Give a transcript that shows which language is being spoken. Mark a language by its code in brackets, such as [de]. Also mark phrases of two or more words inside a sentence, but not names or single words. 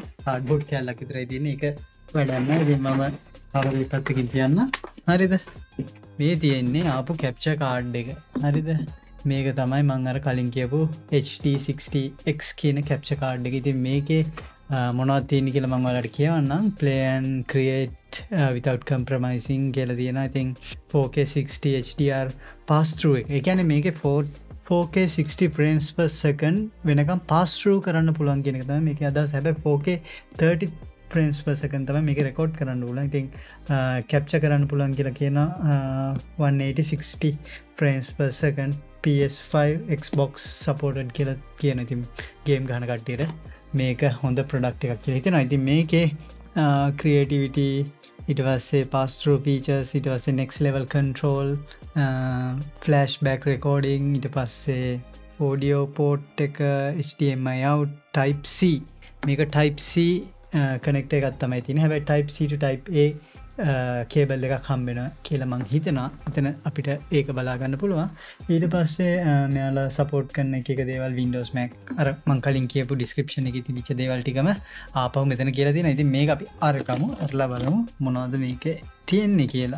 [si] කාඩ්බෝඩ් කෑල්ලක් විතරයි තියෙන්නේ. ඒක වැඩක් නැහැ. ඉතින් මම කවරේ පැත්තකින් තියන්න. හරිද? මේ තියෙන්නේ ආපු කැප්චර් කාඩ් එක. හරිද? මේක තමයි මම අර කලින් කියපු HD60X කියන කැප්චර් කාඩ් එක. ඉතින් මේකේ මොනවද තියෙන්නේ කියලා මම ඔයාලට කියවන්නම්. [en] play and create without compromising [si] කියලා තියෙනවා. ඉතින් 4K 60 HDR [en] pass through [si] එක. ඒ කියන්නේ මේකේ [en] 4K 60 frames per second [si] වෙනකම් [en] pass through [si] කරන්න පුළුවන් කියන එක තමයි මේකේ අදහස. හැබැයි [en] 4K 30 frames per second [si] තමයි මේක රෙකෝඩ් කරන්න පුළුවන්. ඉතින් capture කරන්න පුළුවන් කියලා කියනවා 180 60 [en] frames per second PS5 Xbox supported [si] කියලා කියන. ඉතින් ගේම් ගහන කට්ටියට මේක හොඳ ප්‍රොඩක්ට් එකක් කියලා හිතෙනවා. ඉතින් මේකේ [en] creativity [si] ඊට පස්සේ [en] pass through features [si] ඊට පස්සේ [en] next level control flashback recording [si] ඊට පස්සේ [en] audio port එක HDMI out type C මේක type C connect [si] එකක් තමයි තියෙන්නේ. හැබැයි [en] type C to type A [si] කේබල් එකක් හම්බෙනවා කියලා මං හිතනවා. එතන අපිට ඒක බලා ගන්න පුළුවන්. ඊට පස්සේ මෙයාලා සපෝට් කරන එක දේවල් Windows Mac අර මං කලින් කියපු description එකේ තිබිච්ච දේවල් ටිකම ආපහු මෙතන කියලා තියෙනවා. ඉතින් මේක අපි අරකමු අරලා බලමු මොනවද මේකේ තියෙන්නේ කියලා.